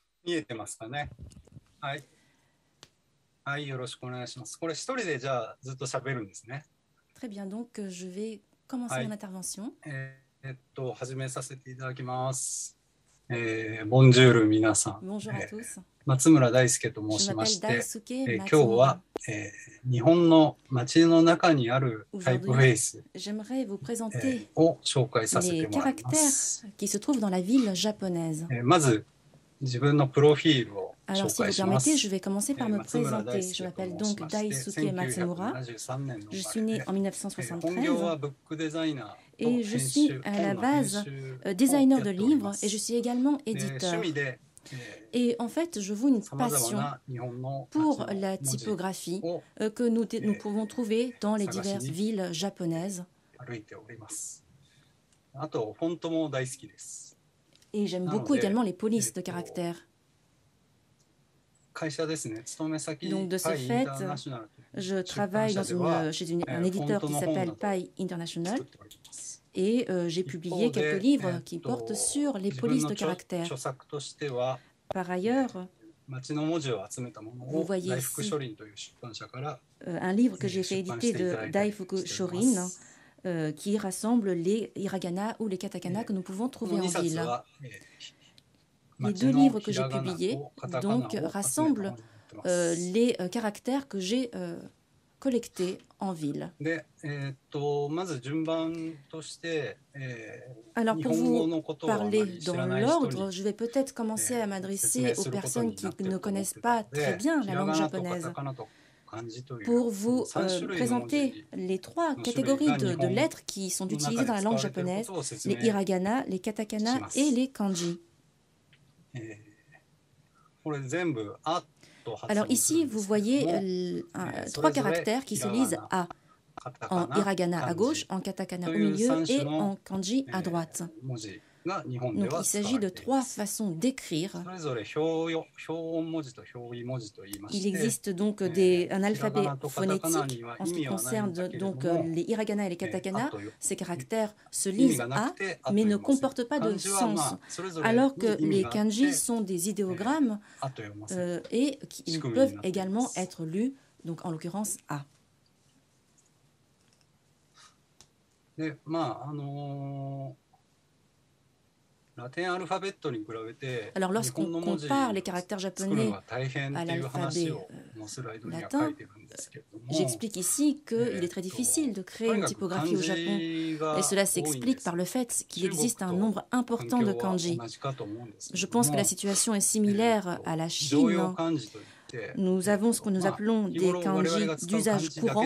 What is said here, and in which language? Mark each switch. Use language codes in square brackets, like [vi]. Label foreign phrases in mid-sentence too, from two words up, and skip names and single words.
[ja] 見えてますかね。はい。はい、よろしくお願いします。これ一人でじゃあずっと喋るんですね。 [fr] Très bien, donc je vais commencer mon intervention. [ja] 始めさせていただきます。ボンジュール皆さん。 [fr] Bonjour à tous. [ja] 松村大輔と申 [fr] Je [ja] しま [fr] m'appelle [ja] して、 [fr] Daisuke [ja] 今日は、 [fr] Matsumura. [ja] 日本の街の中にあるタイプフェ [fr] Aujourd'hui, [ja] イス [fr] j'aimerais vous présenter [ja] を紹介させて [fr] les [ja] もらいま [fr] caractères [ja] す。 [fr] qui se trouvent dans la ville japonaise. [ja] まず自分のプロフィールを [fr] Alors, [ja] 紹 [fr] si vous [ja] 介しま [fr] permettez, je [ja] す。 [fr] vais commencer par me [ja] 松村大 [fr] présenter. Je [ja] 輔と [fr] m'appelle [ja] 申し [fr] donc [ja] まして、 [fr] Daisuke Matsumura. [ja] 1973年の [fr] Je [ja] 生ま [fr] suis [ja] れ [fr] né [ja] で、 [fr] en [ja] 本業は [fr] 1973 [ja] ブックデザイナーと [fr] et je [ja] 編 [fr] suis [ja] 集 [fr] à [ja] 本 [fr] la [ja] の編 [fr] base [ja] 集を [fr] designer [ja] や [fr] de [ja] っておりま [fr] livres [ja] す。 [fr] et je suis également [ja] 趣 [fr] éditeur. [ja] 味で [fr] Et en fait, je voue une [ja] さまざま [fr] passion [ja] な日本の [fr] pour [ja] 街の [fr] la [ja] 文字 [fr] typographie [ja] を [fr] que nous pouvons trouver dans les diverses [ja] Sagashi. [fr] villes japonaises. [ja] 歩いております。あとフォントも大好きです。 [fr] Et j'aime Ah, beaucoup ok. également les polices de caractère. [ja] 会社ですね。勤め先 [fr] Donc de ce [ja] パイイン [fr] fait, [ja] ターナショナルという [fr] je [ja] 出版 [fr] travaille [ja] 社 [fr] dans [ja] では [fr] chez un [ja] フォン [fr] éditeur [ja] ト [fr] qui [ja] の本な [fr] s'appelle [ja] どを [fr] Pai International [ja] 作っております。 [fr] et j'ai publié quelques livres qui portent sur les [ja] 自分 [fr] polices [ja] の [fr] de [ja] 著 [fr] caractère. [ja] 作としては [fr] Par ailleurs, [ja] 街の文字を集めたもの [fr] vous [ja] を [fr] voyez [ja] 大福書林という出版社から [fr] un livre que j'ai fait éditer de Daifuku Shorin qui rassemble les hiragana ou les katakana que nous pouvons [ja] こ [fr] trouver [ja] の [fr] en [ja] 2冊 [fr] ville. [ja] は [fr] Les [ja] 街 [fr] deux [ja] の [fr] livres [ja] ひ [fr] que j'ai [ja] らがな [fr] publiés [ja] をカタカナ [fr] donc [ja] を集めた本 [fr] rassemblent [ja] になってます。 [fr] les caractères que j'ai collectés en ville. [ja] で、まず順番として、 [fr] Alors [ja] 日 [fr] pour [ja] 本語 [fr] vous [ja] のことをあま [fr] parler [ja] り知 [fr] dans [ja] らない人 [fr] l'ordre, [ja] に [fr] je vais peut-être commencer à m'adresser aux personnes qui ne connaissent [ja] で [fr] pas très bien [ja] ひ [fr] la [ja] ら [fr] langue [ja] がなとカ [fr] japonaise. [ja] タカナと漢字という [fr] Pour vous [ja] 3 種類の文字 [fr] présenter les trois [ja] の種類 [fr] catégories [ja] が [fr] de [ja] 日本 [fr] lettres qui sont [ja] の [fr] utilisées [ja] 中 [fr] dans [ja] で [fr] la [ja] 使 [fr] langue [ja] われているこ [fr] japonaise, [ja] とを説 [fr] les [ja] 明 [fr] hiragana, les katakana et les kanji. [ja] これ全部「あ」と発 [fr] Alors [ja] 音する [fr] ici, [ja] んで [fr] vous [ja] すけれども [fr] voyez [ja] そ [fr] trois [ja] れぞれ [fr] caractères qui [ja] ひ [fr] se [ja] らが [fr] lisent [ja] な [fr] A [ja] カタ [fr] en [ja] カナ [fr] hiragana à [ja] 漢 [fr] gauche, [ja] 字 [fr] en katakana [ja] と [fr] au [ja] いう [fr] milieu [ja] 3 [fr] et [ja] 種の [fr] en kanji à droite. [ja] 文字が日本で [fr] Donc [ja] は [fr] il [ja] 使わ [fr] s'agit [ja] れ [fr] de [ja] てい [fr] trois [ja] ます。 [fr] façons d'écrire. [ja] それぞれ表音文字と表意文字といいま [fr] Il [ja] して、 [fr] existe donc un alphabet phonétique en ce qui concerne donc les hiragana et les katakana. Ces caractères se lisent A, mais ne comportent pas de sens, alors que les kanji sont des idéogrammes et qui peuvent également être lus, donc en l'occurrence A. [ja] で、まあラテンアルファベットに比べて [fr] Alors [ja] 日本 [fr] lorsqu'on [ja] の文字 [fr] compare les caractères [ja] 作るの [fr] japonais [ja] が大変っていう話をもうスライドには書いてるんですけれども、 [fr] j'explique ici qu'il est très difficile de créer une typographie au Japon. Et cela s'explique par le fait qu'il existe un nombre important de kanji. Je pense que la situation est similaire à la Chine. Nous avons ce que nous appelons des kanji d'usage courant.